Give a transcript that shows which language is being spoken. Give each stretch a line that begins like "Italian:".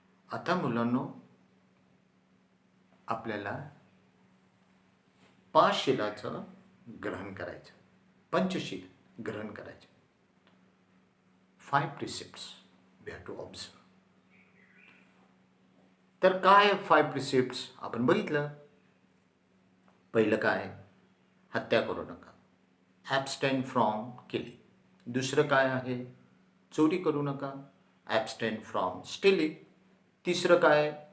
Marathi: आता मुलांनो, आपल्याला पाच शिलाचं ग्रहण करायचं, पंचशील ग्रहण करायचं.
English: 5 precepts we have to observe.
Marathi: तर काय 5 precepts आपण बघितलं. पहिलं काय? हत्या करू नका,
English: Abstain from killing.
Marathi: दुसरं काय आहे? चोरी करू नका,
English: Abstain from stealing.
Marathi: तिसरं काय?